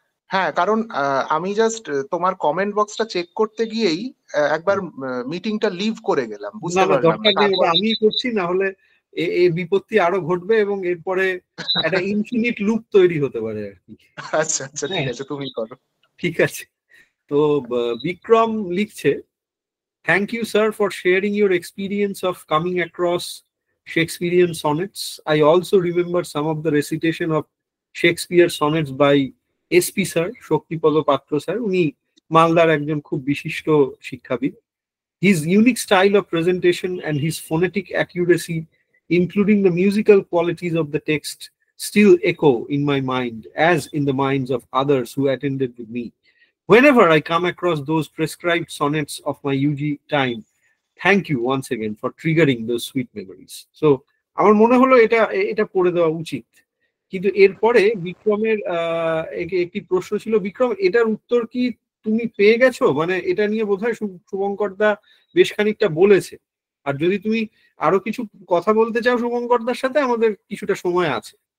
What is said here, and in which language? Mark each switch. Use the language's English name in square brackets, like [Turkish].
[Bangla] হ্যাঁ, কারণ আমি জাস্ট তোমার কমেন্ট বক্সটা চেক করতে গিয়েই একবার মিটিংটা লিভ করে গেলাম, না বুঝতে না, পারলাম না দরকার নেই, তারপর। ওটা আমিই করছি, না হলে এ বিপত্তি আরো ঘটবে এবং এরপরে একটা ইনফিনিট লুপ তৈরি হতে পারে আর কি। আচ্ছা আচ্ছা, ঠিক হ্যাঁ, আছে, তুমি করো। ঠিক আছে। তো বিক্রম লিখছে, [English] thank you, sir, for sharing your experience of coming across Shakespearean sonnets. I also remember some of the recitation of Shakespeare sonnets by SP sir, Shaktipada Patra sir. [Bangla] উনি মালদার একজন খুব বিশিষ্ট শিক্ষাবিদ। [English] His unique style of presentation and his phonetic accuracy, including the musical qualities of the text, still echo in my mind, as in the minds of others who attended with me. Whenever I come across those prescribed sonnets of my UG time, thank you once again for triggering those sweet memories. [Bangla] So, আমার মনে হলো এটা এটা পড়ে দেওয়া উচিত। কিন্তু এরপরে বিক্রমের একটি প্রশ্ন ছিল। বিক্রম, এটার উত্তর কি তুমি পেয়ে গেছো? মানে এটা নিয়ে বোধহয় শুভঙ্কর দা বেশ খানিকটা বলেছে। আর যদি তুমি আরো কিছু কথা বলতে চাও শুভঙ্কর দার সাথে, আমাদের কিছুটা সময় আছে।